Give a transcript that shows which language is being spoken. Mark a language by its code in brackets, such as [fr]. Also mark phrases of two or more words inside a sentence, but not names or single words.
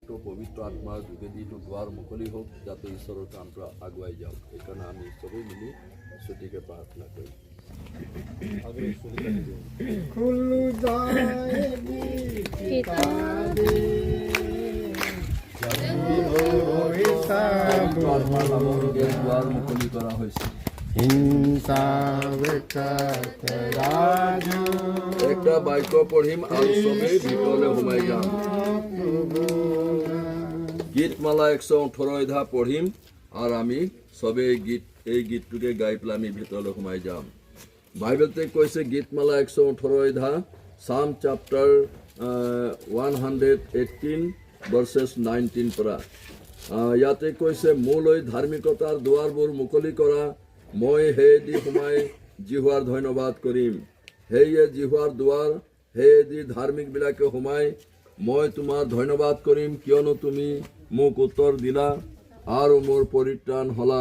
[as] পবিত্ৰ আত্মাৰ যোগেদি দুৱাৰ মুকলি হওক, যাতে ঈশ্বৰৰ কামটো আগুৱাই যাওক। সেইকাৰণে আমি চবেই মিলি ছুটিকৈ প্ৰাৰ্থনা কৰিম। [hi] खुल जाएगी किताबें, [as] পবিত্ৰ আত্মাৰ নামৰ যোগে দুৱাৰ মুকলি কৰা হৈছে। হিংসা ৰাজু একটা বাক্য পঢ়িম আৰু চবেই ভিতৰলৈ সোমাই যাম। গীতমালা 118 অধ্যায় পঢ়িম আৰু আমি চবেই এই গীতটোকে গাই পেলাই আমি ভিতৰলৈ সোমাই যাম। বাইবেলতে কৈছে গীতমালা 118 অধ্যায়, [en] Psalm chapter 118 verses 19 পৰা। [as] ইয়াতে কৈছে, মোলৈ ধাৰ্মিকতাৰ দুৱাৰবোৰ মুকলি কৰা, মই সেয়েদি সোমাই জিহুৱাৰ ধন্যবাদ কৰিম। সেয়ে জিহুৱাৰ দুৱাৰ, সেয়েদি ধাৰ্মিকবিলাকে সোমাই মই তোমাৰ ধন্যবাদ কৰিম, কিয়নো তুমি মোক উত্তৰ দিলা আৰু মোৰ পৰিত্ৰাণ হলা।